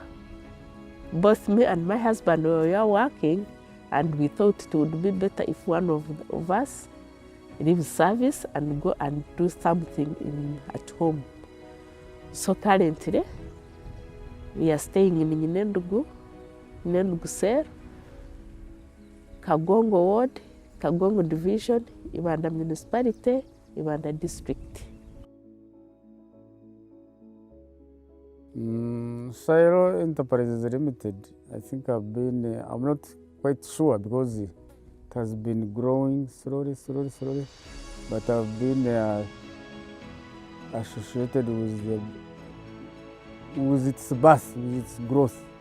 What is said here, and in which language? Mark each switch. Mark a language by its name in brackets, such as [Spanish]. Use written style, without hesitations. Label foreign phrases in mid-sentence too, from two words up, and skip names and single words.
[English] Both me and my husband were working, and we thought it would be better if one of us leaves service and go and do something at home. So currently, we are staying in Nyinendugu Ser, Kagongo Ward, Kagongo Division, Ibanda Municipality, Ibanda District. Shylo Enterprise Limited, I think I'm not quite sure because it has been growing slowly, but I've been associated with its birth, with its growth.